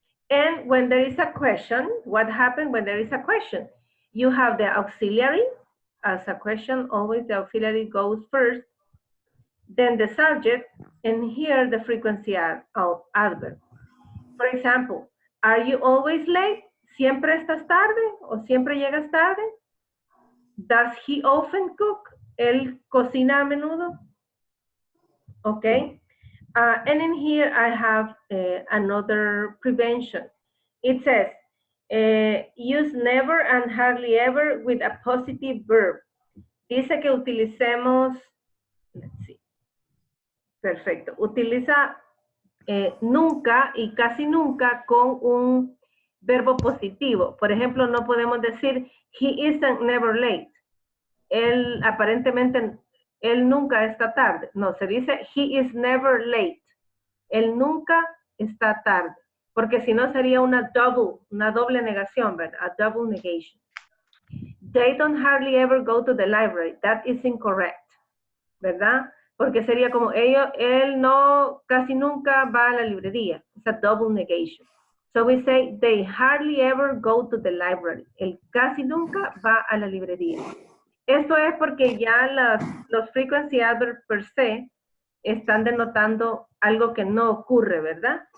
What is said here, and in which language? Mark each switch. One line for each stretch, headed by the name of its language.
English: And when there is a question, what happens when there is a question? You have the auxiliary. As a question, always the auxiliary goes first, then the subject, and here the frequency adverb. For example, are you always late?
Spanish: ¿Siempre estás tarde o siempre llegas tarde?
English: Does he often cook?
Spanish: ¿Él cocina a menudo?
English: Okay. And in here I have another prevention. It says, use never and hardly ever with a positive verb.
Spanish: Dice que utilicemos,
English: let's see,
Spanish: perfecto, utiliza nunca y casi nunca con un verbo positivo. Por ejemplo, no podemos decir,
English: he isn't never late.
Spanish: Él aparentemente, él nunca está tarde. No, se dice,
English: he is never late.
Spanish: Él nunca está tarde. Porque si no sería una doble negación, ¿verdad?
English: A double negation. They don't hardly ever go to the library. That is incorrect,
Spanish: ¿verdad? Porque sería como él no casi nunca va a la librería.
English: It's a double negation. So we say they hardly ever go to the library.
Spanish: Él casi nunca va a la librería. Esto es porque ya los frequency adverbs per se están denotando algo que no ocurre, ¿verdad?